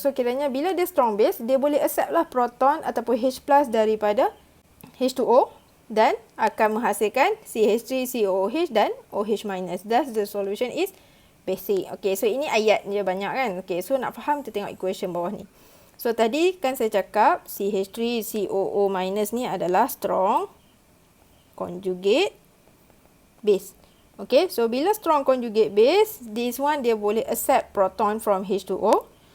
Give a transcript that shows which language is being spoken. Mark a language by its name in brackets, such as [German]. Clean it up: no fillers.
[Malay] So kiranya bila dia [English] strong base, [Malay] dia boleh accept lah proton ataupun H+ daripada H2O dan akan menghasilkan CH3COOH dan OH-. [English] Thus the solution is basic. [Malay] Okay, so ini ayat je banyak kan. Okay, so nak faham kita tengok equation bawah ni. So tadi kan saya cakap CH3COO- ni adalah [English] strong conjugate base. Okay, so [Malay] bila [English] strong conjugate base, this one [Malay] dia boleh [English] accept proton from H2O.